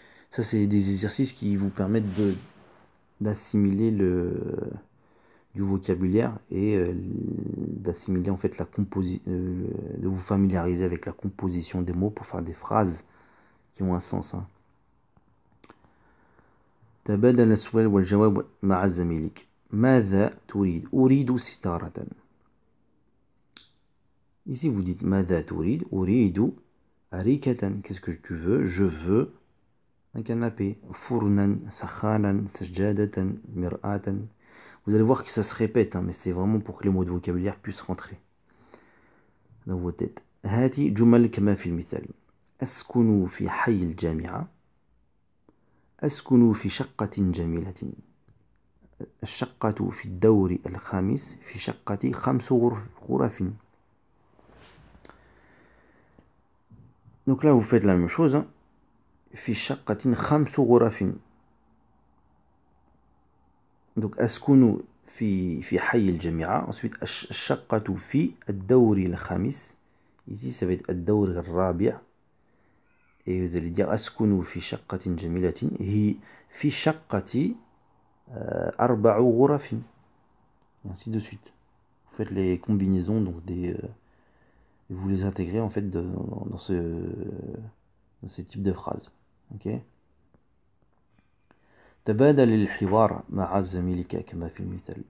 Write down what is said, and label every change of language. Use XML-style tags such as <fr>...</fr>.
<fr>Ça c'est des exercices qui vous permettent d'assimiler du vocabulaire et d'assimiler en fait de vous familiariser avec la composition des mots pour faire des phrases qui ont un sens. Hein.</fr> <ar>تبادل السؤال والجواب مع زميلك. ماذا تريد؟ أريد ستارة.</ar> <fr>Ici vous dites</fr> <ar>ماذا تريد؟ أريد أريكة.</ar> <fr>Qu'est-ce que tu veux? Je veux un canapé.</fr> <ar>فرنا سخانا سجادة مرآة.</ar> <fr>Vous allez voir que ça se répète, hein, mais c'est vraiment pour que les mots de vocabulaire puissent rentrer dans vos têtes.</fr> <ar>هاتي جمل كما في المثال. أسكن في حي الجامعة. أسكن في شقة جميلة. الشقة في الدور الخامس. في شقة 5 غرف.</ar> <fr>Donc là vous faites la même chose.</fr> <ar>Hein. في شقة 5 غرف. Donc أسكن في حي الجامعة. Ensuite الشقة في الدور الخامس.</ar> <fr>Ici ça va être</fr> <ar>الدور الرابع.</ar> <fr>Et vous allez dire</fr> <ar>أسكن في شقة جميلة. هي في شقة 4 غرف.</ar> <fr>Et ainsi de suite. Vous faites les combinaisons, donc vous les intégrez en fait dans ce type de phrase. Ok.</fr> <ar>تبادل الحوار مع زميلك كما في المثال.</ar>